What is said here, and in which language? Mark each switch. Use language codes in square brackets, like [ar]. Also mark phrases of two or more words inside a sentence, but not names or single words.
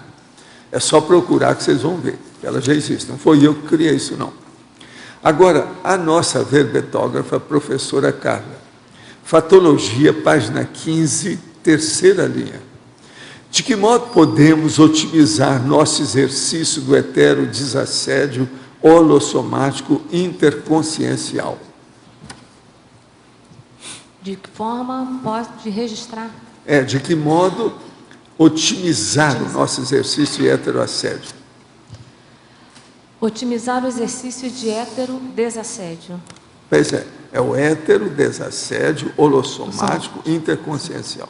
[pt] É só procurar que vocês vão ver, ela já existe, não foi eu que criei isso, não. Agora, a nossa verbetógrafa, professora Carla, Fatologia, página 15, terceira linha. De que modo podemos otimizar nosso exercício do hetero-desassédio holossomático interconsciencial? De que forma pode registrar? De que modo otimizar o nosso exercício de heteroassédio? Otimizar o exercício de hétero-desassédio. Pois é o hétero-desassédio holossomático interconsciencial.